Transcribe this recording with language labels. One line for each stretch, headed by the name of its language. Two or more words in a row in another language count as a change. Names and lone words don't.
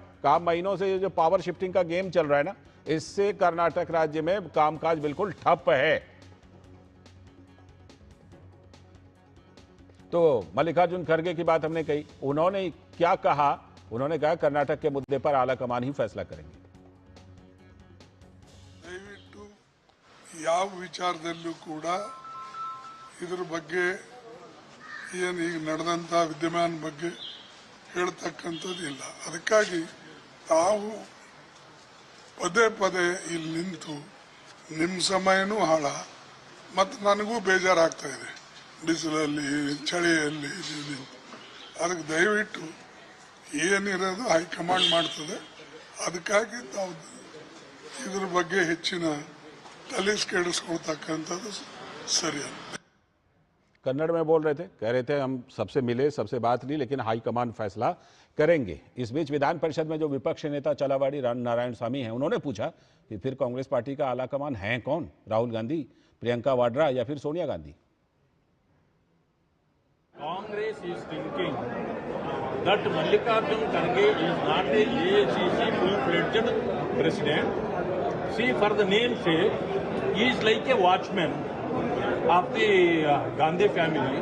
Hindi: कहा महीनों से ये जो पावर शिफ्टिंग का गेम चल रहा है ना, इससे कर्नाटक राज्य में कामकाज बिल्कुल ठप है। तो मल्लिकार्जुन खड़गे की बात हमने कही, उन्होंने क्या कहा? उन्होंने कहा कर्नाटक के मुद्दे पर आला कमान ही फैसला करेंगे।
Kannada: ದಯವಿಟ್ಟು ಯಾವ ವಿಚಾರದಲ್ಲೂ ಕೂಡ ಇದರ ಬಗ್ಗೆ ಏನು ಈಗ ನಡೆದಂತ ವಿದ್ಯಮಾನ ಬಗ್ಗೆ ಹೇಳ್ತಕ್ಕಂಥದ್ದಿಲ್ಲ। ಅದಕ್ಕಾಗಿ ತಾವು ಪದೇ ಪದೇ ಇಲ್ಲಿ ನಿಂತು ನಿಮ್ಮ ಸಮಯನೂ ಹಾಳ ಮತ್ತು ನನಗೂ ಬೇಜಾರಾಗ್ತಾ ಇದೆ, ಬಿಸಿಲಲ್ಲಿ ಚಳಿಯಲ್ಲಿ ನಿಂತು। ಅದಕ್ಕೆ ದಯವಿಟ್ಟು ಏನಿರೋದು ಹೈಕಮಾಂಡ್ ಮಾಡ್ತದೆ, ಅದಕ್ಕಾಗಿ ತಾವು ಇದ್ರ ಬಗ್ಗೆ ಹೆಚ್ಚಿನ ತಲೆ ಕೆಡಿಸ್ಕೊಳ್ತಕ್ಕಂಥದ್ದು ಸರಿಯಲ್ಲ।
Hindi: कन्नड़ में बोल रहे थे, कह रहे थे हम सबसे मिले, सबसे बात ली, लेकिन हाईकमान फैसला करेंगे। इस बीच विधान परिषद में जो विपक्ष नेता चलावाड़ी नारायण स्वामी हैं, उन्होंने पूछा कि फिर कांग्रेस पार्टी का आला कमान है कौन? राहुल गांधी, प्रियंका वाड्रा या फिर सोनिया गांधी?
English: Congress is thinking that Mallikarjun Kharge is not a AICC full-fledged president. See, for the name's sake, he is like a watchman of the Gandhi family.